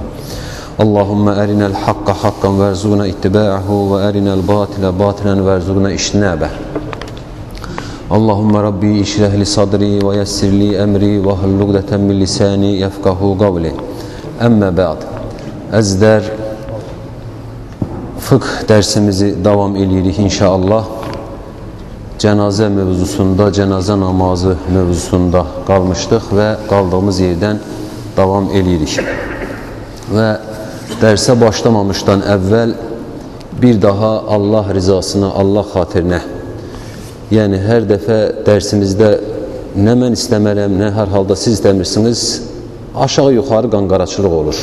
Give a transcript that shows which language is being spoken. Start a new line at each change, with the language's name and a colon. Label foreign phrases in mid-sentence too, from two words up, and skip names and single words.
Arabic: اللهم أرنا الحق حقا وارزقنا اتباعه وأرنا الباطل باطلا وارزقنا اجتنابه. اللهم رب اشرح لي صدري ويسر لي أمري واحلل عقدة من لساني يفقهوا قولي. أما بعد.
Azerbaijani: Əzizlər, fıkh dersimizi devam edirik inşallah. Cənazə mövzusunda, cənazə namazı mövzusunda qalmışdıq və qaldığımız yerdən davam edirik. Və dərsə başlamamışdan əvvəl bir daha Allah rızasına, Allah xatirinə, yəni hər dəfə dərsimizdə nə mən istəmərəm, nə hər halda siz istəmirsiniz, aşağı-yuxarı qanqaraçılıq olur.